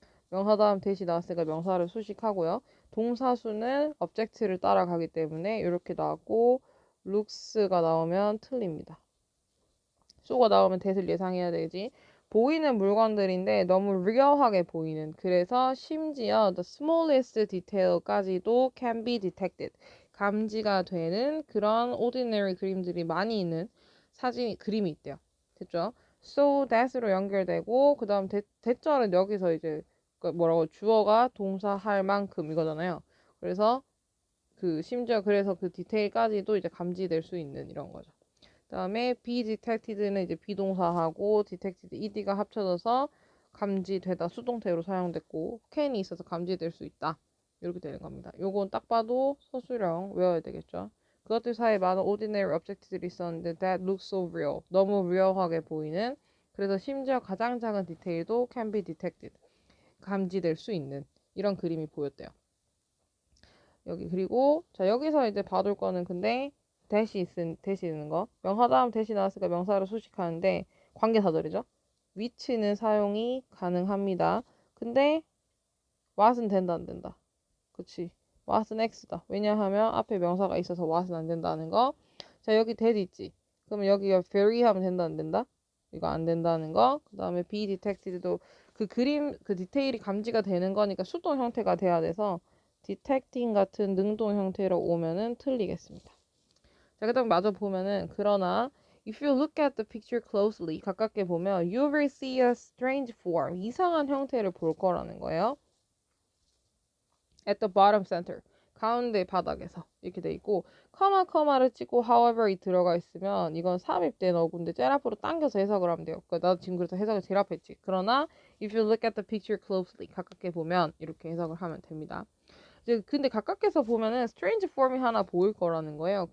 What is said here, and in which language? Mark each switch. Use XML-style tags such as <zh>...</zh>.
<ko>명사 다음 대시 나왔으니까 명사를 수식하고요. 동사수는 object를 따라가기 때문에 이렇게 나왔고 looks가 나오면 틀립니다. so가 나오면 대를 예상해야 되지. 보이는 물건들인데 너무 real하게 보이는. 그래서 심지어</ko> <en>the smallest detail</en> <ko>까지도</ko> <en>can be detected.</en> <ko>감지가 되는 그런 ordinary 그림들이 많이 있는 그림이 있대요. 됐죠? So that으로 연결되고 그 다음 대절은 여기서 이제 뭐라고 주어가 동사 할 만큼 이거잖아요. 그래서 심지어 그래서 그 디테일까지도 이제 감지될 수 있는 이런 거죠. 그다음에 be detected는 이제 비동사하고 detected ed가 합쳐져서 감지되다 수동태로 사용됐고 can이 있어서 감지될 수 있다. 이렇게 되는 겁니다. 요건 딱 봐도 서술형 외워야 되겠죠. 그것들 사이에 많은 ordinary object들이 있었는데</ko> <en>that looks so real.</en> <ko>너무 real하게 보이는. 그래서 심지어 가장 작은 디테일도</ko> <en>can be detected.</en> <ko>감지될 수 있는 이런 그림이 보였대요. 여기 그리고 자 여기서 이제 봐둘 거는 근데 대시 있는 거 명사 다음 대시 나왔으니까 명사를 수식하는데 관계사절이죠. which는 사용이 가능합니다. 근데 what은 된다 안 된다. 그치. what은 x다. 왜냐하면 앞에 명사가 있어서 what은 안 된다는 거. 자 여기 that 있지. 그러면 여기가 very 하면 된다 안 된다? 이거 안 된다는 거. 그 다음에 be detected도 그 디테일이 감지가 되는 거니까 수동 형태가 돼야 돼서 detecting 같은 능동 형태로 오면은 틀리겠습니다. 자, 그다음 마저 보면은 그러나</ko> <en>if you look at the picture closely</en> <ko>가깝게 보면</ko> <en>you will see a strange form</en> <ko>이상한 형태를 볼 거라는 거예요.</ko> <en>At the bottom center</en> <ko>가운데 바닥에서 이렇게 돼 있고 커마를 찍고 however이 들어가 있으면 이건 삽입된 어구인데 제일 앞으로 당겨서 해석을 하면 돼요. 그러니까 나도 지금 그래서 해석을 제일 앞에 했지. 그러나</ko> <en>if you look at the picture closely</en> <ko>가깝게 보면 이렇게 해석을 하면 됩니다. 이제 근데 가깝게서 보면은 strange form이 하나 보일 거라는 거예요.</ko>